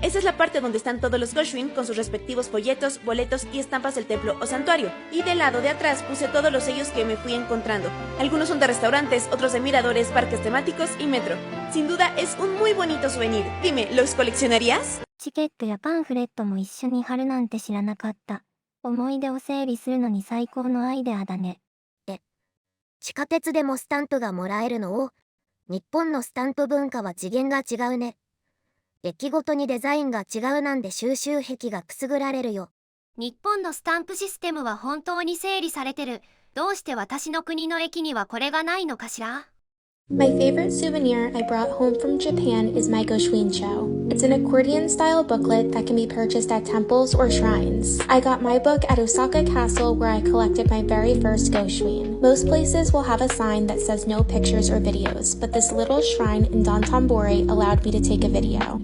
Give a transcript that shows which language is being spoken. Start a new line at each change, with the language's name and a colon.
Spanish: Esa es la parte donde están todos los Goshuin con sus respectivos folletos, boletos y estampas del templo o santuario. Y del lado de atrás puse todos los sellos que me fui encontrando. Algunos son de restaurantes, otros de miradores, parques temáticos y metro. Sin duda es un muy bonito souvenir. Dime, ¿los coleccionarías?
Japanese: チケットやパンフレットも一緒に貼るなんて知らなかった。思い出を整理するのに最高のアイデアだね。地下鉄でもスタンプがもらえるのを、日本のスタンプ文化は次元が違うね。駅ごとにデザインが違うなんで収集癖がくすぐられるよ。日本のスタンプシステムは本当に整理されてる。どうして私の国の駅にはこれがないのかしら？
English: My favorite souvenir I brought home from Japan is my Goshuincho. It's an accordion-style booklet that can be purchased at temples or shrines. I got my book at Osaka Castle where I collected my very first Goshuin. Most places will have a sign that says no pictures or videos, but this little shrine in Dontambori allowed me to take a video.